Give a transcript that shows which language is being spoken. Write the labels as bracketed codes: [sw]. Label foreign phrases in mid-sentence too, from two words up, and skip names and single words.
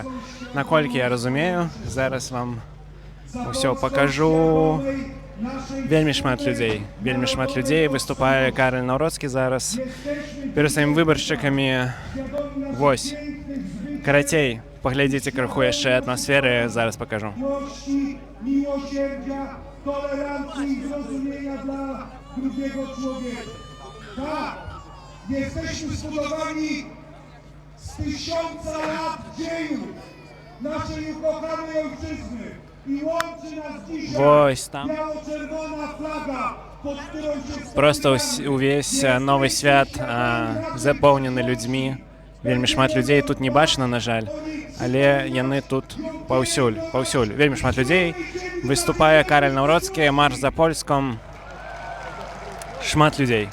[be] Наколькі я разумею, зараз вам усё пакажу. Вельмі шмат людзей. Вельмі шмат людзей. Выступае Караль Наўроцкі зараз перад сваімі выбаршчыкамі. Вось. Карацей, паглядзіце крыху яшчэ атмасферы, зараз пакажу. [pl] Tak, jesteśmy zbudowani z 1000 lat dziejów naszej ukochanej ojczyzny i łączy nas dzisiaj biało-czerwona flaga, pod którą się [be] Просто увесь новы свят запоўнены людзьмі. Вельмі шмат людзей тут не бачна, на жаль, але яны тут паўсюль. Вельмі шмат людзей. Выступае Караль Наўроцкі, марш за Польском. Шмат людзей.